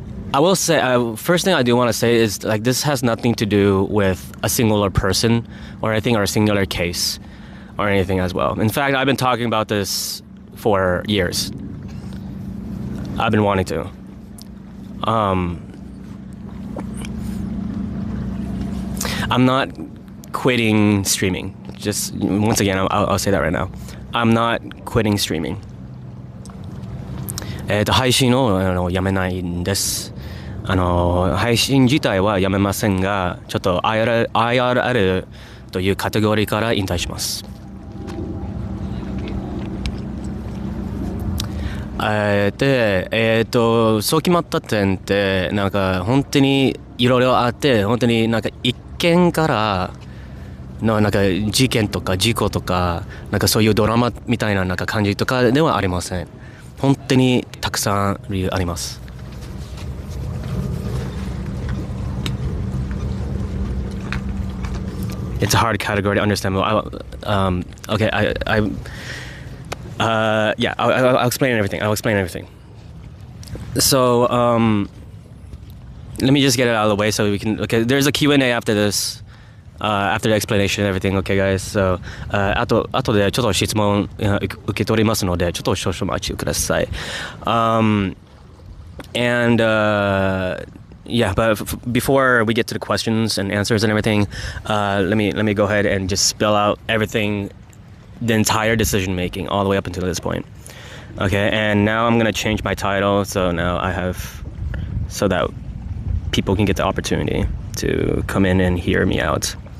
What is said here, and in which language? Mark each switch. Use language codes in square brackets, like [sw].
[en] I will say, first thing I do want to say is like this has nothing to do with a singular person or anything, or a singular case or anything as well. In fact, I've been talking about this for years. I've been wanting to. I'm not quitting streaming. Just once again, I'll say that right now. I'm not quitting streaming. [ja] 配信をやめないんです。配信自体はやめませんが、ちょっと IRL というカテゴリーから引退します。で、そう決まった点ってなんか本当にいろいろあって、本当になんか一件からのなんか事件とか事故とかなんかそういうドラマみたいななんか感じとかではありません。本当にたくさん理由あります。 [en] It's a hard category to understand. Okay, yeah, I'll explain everything. So, let me just get it out of the way so we can. Okay, there's a Q&A after this, after the explanation and everything. Okay, guys. [ja] So, あとでちょっと質問受け取りますので、ちょっと少々お待ちください。 [en] And yeah, but before we get to the questions and answers and everything, let me go ahead and just spell out everything, the entire decision making all the way up until this point. Okay, and now I'm gonna change my title, so now I have so that people can get the opportunity to come in and hear me out.